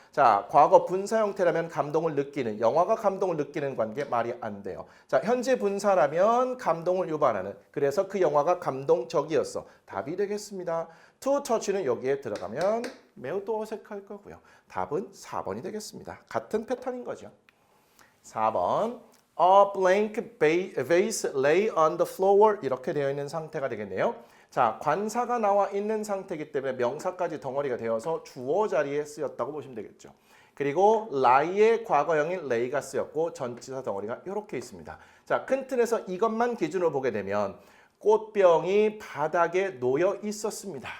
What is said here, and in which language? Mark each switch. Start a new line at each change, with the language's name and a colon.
Korean: 자, 과거 분사 형태라면 감동을 느끼는, 영화가 감동을 느끼는 관계 말이 안 돼요. 자, 현재 분사라면 감동을 유발하는, 그래서 그 영화가 감동적이었어. 답이 되겠습니다. to touch는 여기에 들어가면 매우 또 어색할 거고요. 답은 4번이 되겠습니다. 같은 패턴인 거죠. 4번
English: A blank vase lay on the floor
Korean: 이렇게 되어 있는 상태가 되겠네요. 자, 관사가 나와 있는 상태이기 때문에 명사까지 덩어리가 되어서 주어 자리에 쓰였다고 보시면 되겠죠. 그리고 lie의 과거형인 lay가 쓰였고 전치사 덩어리가 이렇게 있습니다. 자, 큰 틀에서 이것만 기준으로 보게 되면 꽃병이 바닥에 놓여 있었습니다.